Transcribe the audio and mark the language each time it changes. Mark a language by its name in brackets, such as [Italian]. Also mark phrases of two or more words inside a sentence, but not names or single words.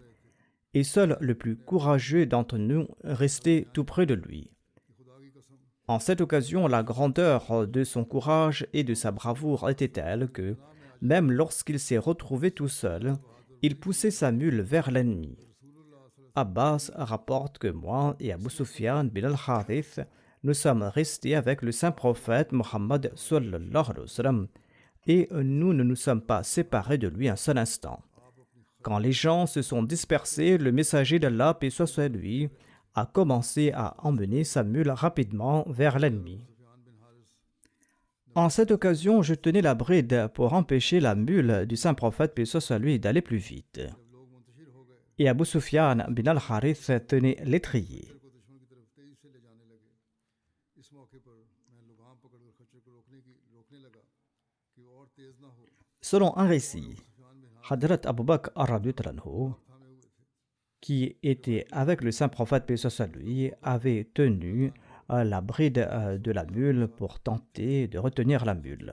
[French] Et seul le plus courageux d'entre nous restait tout près de lui. En cette occasion, la grandeur de son courage et de sa bravoure était telle que, même lorsqu'il s'est retrouvé tout seul, il poussait sa mule vers l'ennemi. Abbas rapporte que moi et Abu Sufyan bin al-Harith, nous sommes restés avec le saint prophète Mohammed [Arabic] صلى الله عليه وسلم [French] et nous ne nous sommes pas séparés de lui un seul instant. Quand les gens se sont dispersés, le messager d'Allah, paix soit sur lui, a commencé à emmener sa mule rapidement vers l'ennemi. En cette occasion, je tenais la bride pour empêcher la mule du saint prophète, paix soit sur lui, d'aller plus vite. Et Abu Sufyan bin al-Harith tenait l'étrier. Selon un récit, Hadrat Abu Bakr ar-Radiyallahu, qui était avec le saint prophète paix soit sur lui, avait tenu la bride de la mule pour tenter de retenir la mule.